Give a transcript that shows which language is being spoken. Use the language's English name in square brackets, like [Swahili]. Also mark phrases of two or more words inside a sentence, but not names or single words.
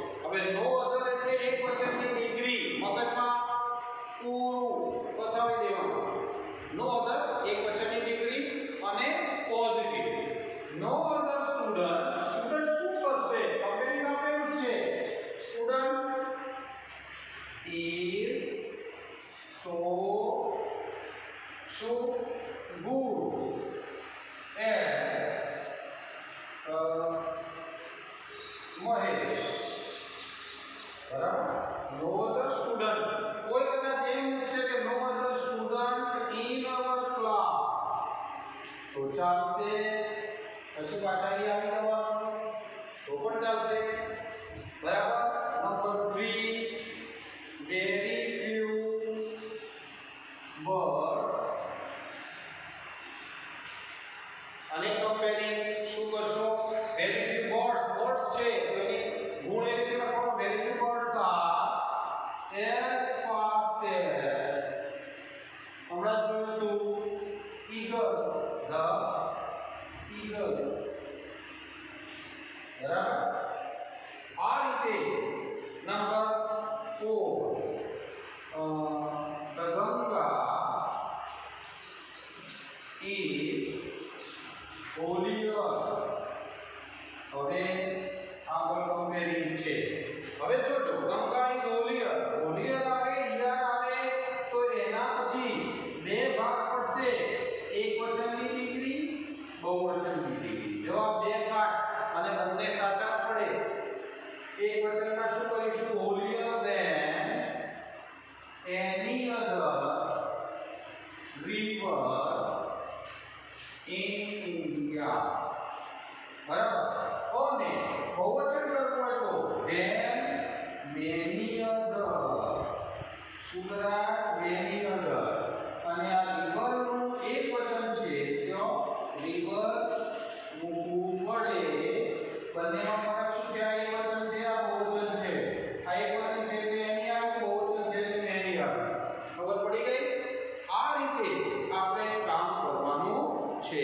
[Gujarati] હવે [English] no other [Gujarati] એટલે એક વચનની ડિગ્રી મગજમાં પૂરું પસાવી દેવાનું. [English] no other [Gujarati] એક વચનની ડિગ્રી અને પોઝિટિવ. [English] no other student, [Gujarati] સ્ટુડન્ટ શું કરશે? કમ્પેરિંગ આપેલું છે. [English] સ્ટુડન્ટ is so good as Mahesh, [Gujarati] બરાબર. [English] no other student, [Gujarati] કોઈ કદાચ એમ પૂછે કે [English] no other student in our class [Gujarati] તો ચાલશે. પછી પાછા અહીં આવી જવાનું તો પણ ચાલશે, બરાબર. નંબર 3, [English] very few birds [Gujarati] અને કમ્પેરિંગ શું કરશો? [English] very few birds, birds [Gujarati] છે તો એની ગુણ એ રીતે લખો, [English] very few birds are as fast as, [Gujarati] હમણાં જોયું હતું [English] eagle, the eagle, [Gujarati] બરાબર. આ રીતે નંબર 4, [English] the Ganga is holier. [Gujarati] હવે આગળ કમ્પેરિંગ છે. હવે જોજો, ગંગા [English] is holier, holier [Gujarati] આવે, ઈયર આવે તો એના પછી બે ભાગ પડશે. એક વચનની ડિગ્રી, બહુવચનની ડિગ્રી. જવાબ બે ભાગ અને બંને સાચા જ પડે. એક વચનના શું કરીશું? [English] holier than any other river in India, [Gujarati] બરાબર. અને બહુવચન કરવું હોય તો [English] then many other, [Gujarati] શું કરાય? [English] many other. [Gujarati] અને આ river નું એક વચન છે તો rivers મૂકવું પડે. બંનેમાં ફરક શું છે? આ એક વચન છે, આ બહુવચન છે. આ એક વચન છે તો એની આવે, બહુવચન છે તો એની આવે. ખબર પડી ગઈ? આ રીતે આપણે કામ કરવાનું છે.